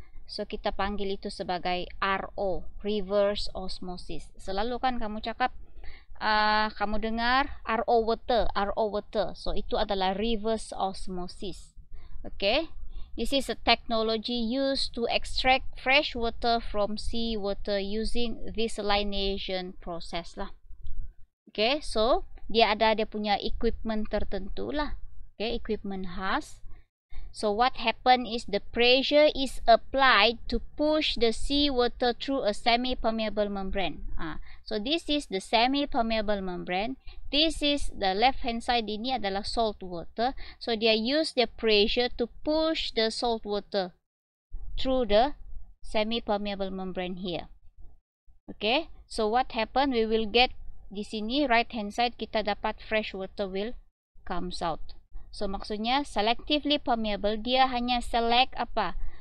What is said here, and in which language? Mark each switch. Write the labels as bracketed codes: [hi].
[ms] So, kita panggil itu sebagai RO, reverse osmosis. Selalu kan kamu cakap, kamu dengar RO water. So, itu adalah reverse osmosis. [en] Okay? This is a technology used to extract fresh water from seawater using desalination process lah. [ms] Okay, so dia punya equipment tertentu lah. [en] Okay, equipment khas. So what happen is the pressure is applied to push the seawater through a semi-permeable membrane. So this is the semi-permeable membrane. This is the left hand side, [ms] ini adalah [en] salt water. So they use the pressure to push the salt water through the semi-permeable membrane here. Okay, so what happen? We will get [ms] di sini [en] right hand side [ms] kita dapat [en] fresh water will comes out. [ms] So maksudnya [en] selectively permeable, [ms] dia hanya [en] select [ms] apa?